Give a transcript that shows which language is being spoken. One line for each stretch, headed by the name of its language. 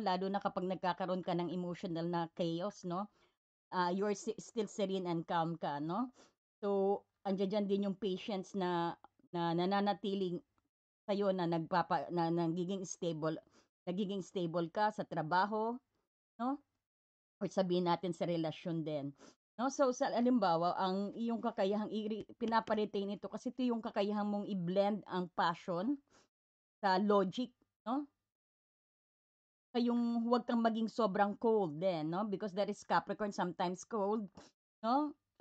Filipino: Lalo na kapag nagkakaroon ka ng emotional na chaos, no?
English: You're still serene and calm ka, no?
Filipino: So, andiyan dyan din yung patience na nananatiling sa'yo na nagiging stable ka sa trabaho, no? Or sabihin natin sa relasyon din. No? So, sa alimbawa, ang iyong kakayahang pinaparetain ito kasi ito yung kakayahang mong i-blend ang passion sa logic, no? Sa yung huwag kang maging sobrang cold din, no?
English: Because that is Capricorn, sometimes cold, no?